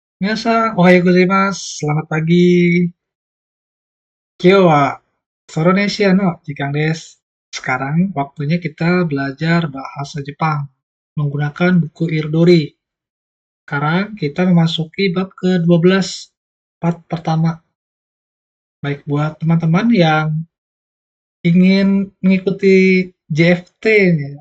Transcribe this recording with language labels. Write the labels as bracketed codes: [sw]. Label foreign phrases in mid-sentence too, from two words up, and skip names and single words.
[ja] Annyeonghaseyo, おはようございます, [id] selamat pagi. [ja] 今日はそれですの時間です. [id] Sekarang waktunya kita belajar bahasa Jepang menggunakan buku Iridori. Sekarang kita memasuki bab ke-12, part pertama. Baik, buat teman-teman yang ingin mengikuti JFT, ya.